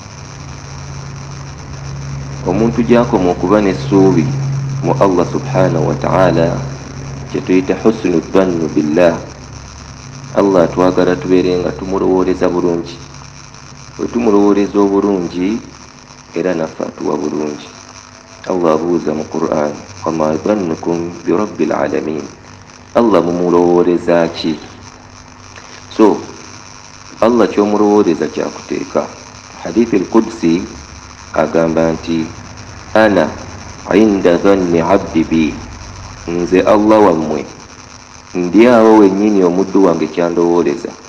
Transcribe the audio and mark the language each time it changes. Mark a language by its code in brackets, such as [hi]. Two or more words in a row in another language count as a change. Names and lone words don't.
[lg] Omuntu gy'akoma okuba n'essuubi mu Allah subhanahu wa ta'ala kye tuyita [ar] حسن الظن بالله. [lg] Allah twagala tubeere nga tumulowooleza bulungi. Bwe tumulowooleza obulungi era naffe atuwa bulungi. Allah abuuza mu Qur'an, [ar] وما ظنكم برب العالمين. [lg] Allah mumulowooleza ki? So Allah ky'omulowooleza kyakuteeka. Hadithi al-Qudsi agamba nti [ar] أنا عند ظن عبدي بي, [lg] nze Allah wammwe ndi awo wennyini omuddu wange kyandowooleza.